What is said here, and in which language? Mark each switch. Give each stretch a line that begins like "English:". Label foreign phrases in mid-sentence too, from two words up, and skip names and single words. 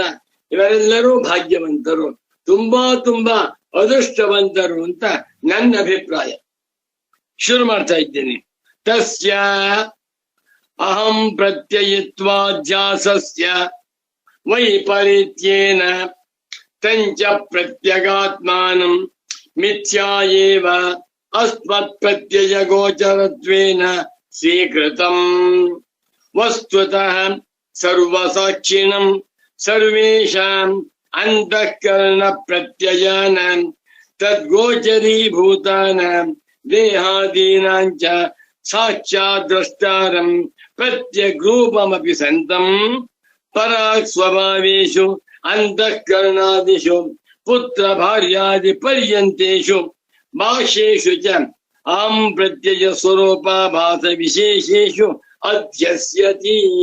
Kannada: ಇವರೆಲ್ಲರೂ ಭಾಗ್ಯವಂತರು, ತುಂಬಾ ತುಂಬಾ ಅದೃಷ್ಟವಂತರು ಅಂತ ನನ್ನ ಅಭಿಪ್ರಾಯ. ಶುರು ಮಾಡ್ತಾ ಇದ್ದೇನೆ.
Sanskrit: ತಸ್ಯ ಅಹಂ ಪ್ರತ್ಯಯಿತ್ವಾಧ್ಯಾಸಸ್ಯ ವೈಪರೀತ್ಯೇನ ತಂಚ ಪ್ರತ್ಯಗಾತ್ಮಾನಂ ಮಿಥ್ಯಾ ಏವ ಅಸ್ಮತ್ ಪ್ರತ್ಯಯ ಗೋಚರತ್ವೇನ ಸ್ವೀಕೃತಂ. ವಸ್ತುತಃ ಸರ್ವಸಾಕ್ಷಿಣಂ ಸರ್ವೇಷಾಂ ಅಂತಃಕರಣ ಪ್ರತ್ಯಯಾನಾಂ ತದ್ಗೋಚರೀಭೂತಾನಾಂ ದೇಹಾದೀನಾಂಚ ಸಾಕ್ಷಾತ್ ದ್ರಷ್ಟಾರಂ ಪ್ರತ್ಯಗ್ರೂಪಮಪಿ ಸಂತಂ ಪರಾಕ್ ಸ್ವಭಾವೇಷು ಅಂತಃಕರಣಾದಿಷು ಪುತ್ರ ಭಾರ್ಯಾದಿ ಪರ್ಯಂತೇಷು ಭಾಷ್ಯೇಷು ಚ ಅಹಂ ಪ್ರತ್ಯಯ ಸ್ವರೂಪಾಭಾಸ ವಿಶೇಷೇಷು ಅಧ್ಯಸ್ಯತಿ.